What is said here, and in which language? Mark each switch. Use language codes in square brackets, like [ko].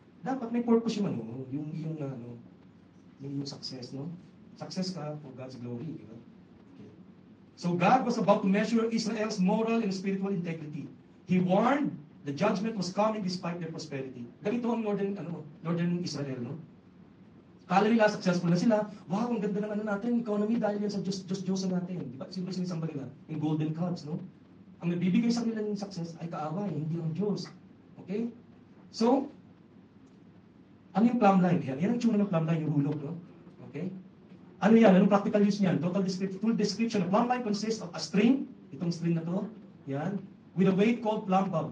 [tl] Dapat may purpose yung ano, yung success, no? [en] Success ka for God's glory, [tl] di ba? [en] Okay. So God was about to measure Israel's moral and spiritual integrity. He warned the judgment was coming despite their prosperity. [tl] Ganito ang Northern Israel, no? Kala nila successful na sila. Wow, ang ganda ng ano natin, economy dahil yan sa Diyos natin. Di ba? Siyempre sinisamba nila, yung golden calves, no? Ang nagbibigay sa kanila ng success ay kaaway, hindi ang Diyos. Okay? So, ano yung plumb line? Yan ang tsura ng plumb line, yung hulog, no? Okay? Ano yan? Anong practical use niyan? [en] Full description. A plumb line consists of a string, [tl] itong string na to, yan, [en] with a weight called plumb bob.